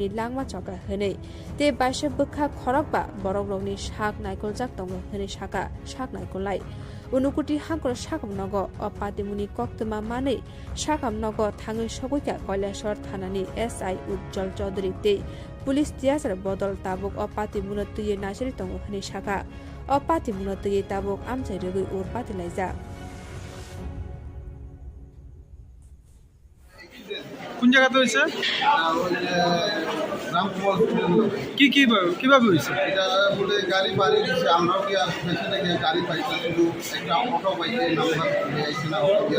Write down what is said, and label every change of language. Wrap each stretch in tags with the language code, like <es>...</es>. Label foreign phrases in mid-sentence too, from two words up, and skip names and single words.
<trp>langma chokra hene te baisa bukha khorokba borok rokni sak naikoljak tongo hene saka sak naikolnai Unukuti hangkor sakamnogo apatimuni koktoma mane sakamnogo thangai sogoika Kwtal shahar thanani SI Jungjal Chaudhary te police tiasar bodol tabuk apatimuno tuye nasiri tongo hene saka apatimuno tuye tabuk Amchaio rugui urpati laija</trp> <bn>কোন জায়গাতে হয়েছে কিভাবে হয়েছে এটা বলে গাড়ি বাড়ি দিছে আমরাও কি আর পেছনে গিয়ে গাড়ি পাইছি শুধু একটা অটো পাইছে নাম্বার আইছে না অটো দিয়ে</bn>